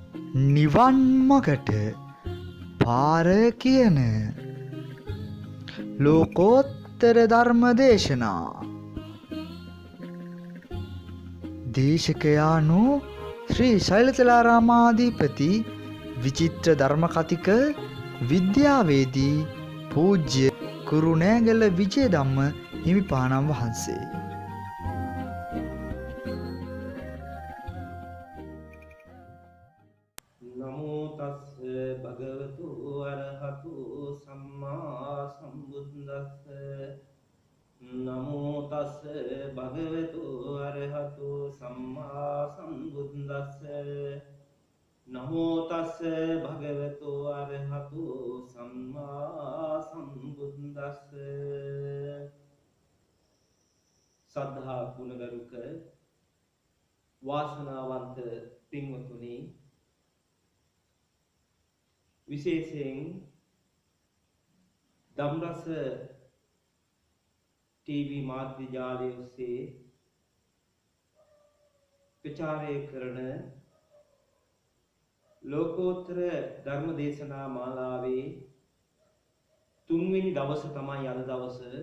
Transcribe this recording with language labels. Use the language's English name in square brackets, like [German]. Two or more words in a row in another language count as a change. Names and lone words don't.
[Sinhala] නිවන් මගට පාර කියන ලෝකෝත්තර ධර්ම දේශනා දේශකයානු ශ්‍රී ශෛලසලාරාමාධිපති විචිත්‍ර ධර්ම කතික විද්‍යාවේදී පූජ්‍ය කුරුණෑගල විජයධම්ම හිමිපාණන් වහන්සේ. [Pali] නමෝ තස්ස භගවතු අරහතු සම්මා සම්බුද්දස්ස. නමෝ තස්ස භගවතු අරහතු සම්මා සම්බුද්දස්ස. නමෝ තස්ස භගවතු අරහතු සම්මා සම්බුද්දස්ස. [Sinhala] සද්ධා ගුණගරුක වාසනාවන්ත පින්වතුනි, විශේෂයෙන් ධම්රස ටීවී මාධ්‍ය ජාලය ඔස්සේ ප්‍රචාරය කරන ලෝකෝත්තර ධර්ම දේශනා මාලාවේ 3 වෙනි දවස තමයි අද දවස.